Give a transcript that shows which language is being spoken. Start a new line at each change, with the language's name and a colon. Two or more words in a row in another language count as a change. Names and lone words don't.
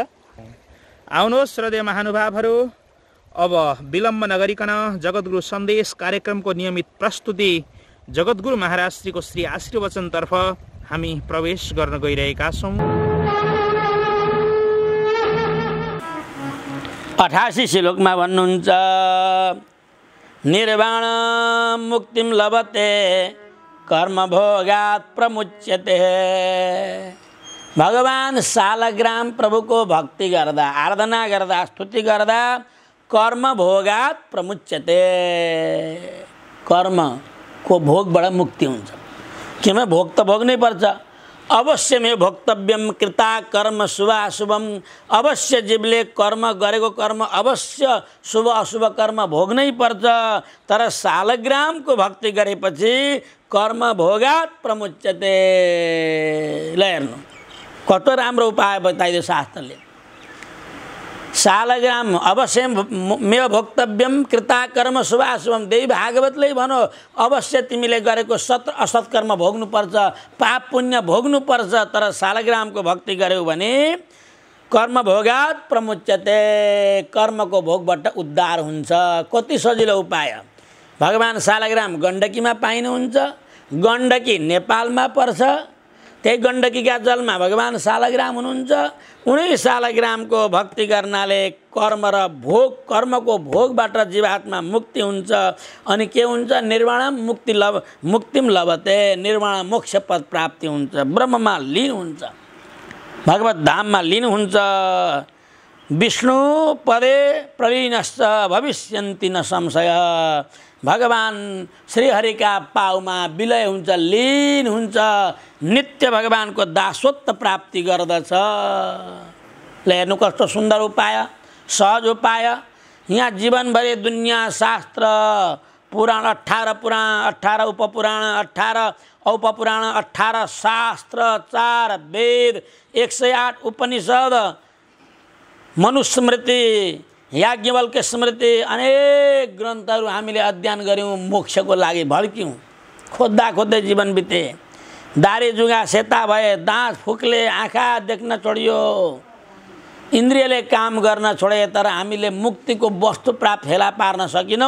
Nepali: आउनुहोस् श्रद्धेय महानुभावहरू, अब विलम्ब नगरिकन जगद्गुरु सन्देश कार्यक्रमको नियमित प्रस्तुति जगद्गुरु महाराज श्रीको श्री आशीर्वचनतर्फ हामी प्रवेश गर्न गइरहेका छौँ। 88 श्लोकमा भन्नुहुन्छ,
Sanskrit: निर्वाण मुक्तिम लभते कर्मभोगात् प्रमुच्यते।
Nepali: भगवान शालग्राम प्रभुको भक्ति गर्दा, आराधना गर्दा, स्तुति गर्दा
Sanskrit: कर्मभोगात् प्रमुच्यते।
Nepali: कर्मको भोगबाट मुक्ति हुन्छ। किनभने भोग त भोग्नै पर्छ।
Sanskrit: अवश्यमेव भोक्तव्यम कृता कर्म शुभाशुभम।
Nepali: अवश्य जीवले कर्म गरेको कर्म अवश्य शुभ अशुभ कर्म भोग्नै पर्छ। तर शालग्रामको भक्ति गरेपछि
Sanskrit: कर्म भोगात् प्रमुच्यते।
Nepali: ल हेर्नु कस्तो राम्रो उपाय बताइदियो शास्त्रले।
Sanskrit: शालग्राम अवश्य मेव भोक्तव्यम कृता कर्म शुभाशुभम।
Nepali: देवी भागवतले भनो अवश्य तिमीले गरेको सत असत कर्म भोग्नुपर्छ, पाप पुण्य भोग्नुपर्छ। तर शालग्रामको भक्ति गर्यौ भने
Sanskrit: कर्म भोगात् प्रमुच्यते।
Nepali: कर्मको भोगबाट उद्धार हुन्छ। कति सजिलो उपाय। भगवान शालग्राम गण्डकीमा पाइनुहुन्छ। गण्डकी नेपालमा पर्छ। त्यही गण्डकीका जलमा भगवान शालग्राम हुनुहुन्छ। उनै शालग्रामको भक्ति गर्नाले कर्म र भोग, कर्मको भोगबाट जीवात्मा मुक्ति हुन्छ। अनि के हुन्छ?
Sanskrit: निर्वाण मुक्तिम लभते।
Nepali: निर्वाण मोक्ष पद प्राप्ति हुन्छ। ब्रह्ममा लीन हुन्छ, भगवत धाममा लीन हुन्छ।
Sanskrit: विष्णु पदे प्रलीनश्च भविष्यन्ति न संशय।
Nepali: भगवान श्रीहरिका पाउमा विलय हुन्छ, लीन हुन्छ। नित्य भगवानको दासत्व प्राप्ति गर्दछ। ल हेर्नु कस्तो सुन्दर उपाय, सहज उपाय। यहाँ जीवनभरि दुनियाँ शास्त्र पुराण 18 पुराण, 18 उपपुराण, 18 औपपुराण, 18 शास्त्र, 4 वेद, 108 उपनिषद, मनुस्मृति, याज्ञवल्क्य स्मृति, अनेक ग्रन्थहरू हामीले अध्ययन गऱ्यौँ। मोक्षको लागि भड्क्यौँ। खोज्दा खोज्दै जीवन बिते। दारी जुगा सेता भए, दाँत फुक्ले, आँखा देख्न छोडियो, इन्द्रियले काम गर्न छोडे। तर हामीले मुक्तिको वस्तु प्राप्त फेला पार्न सकिनौँ।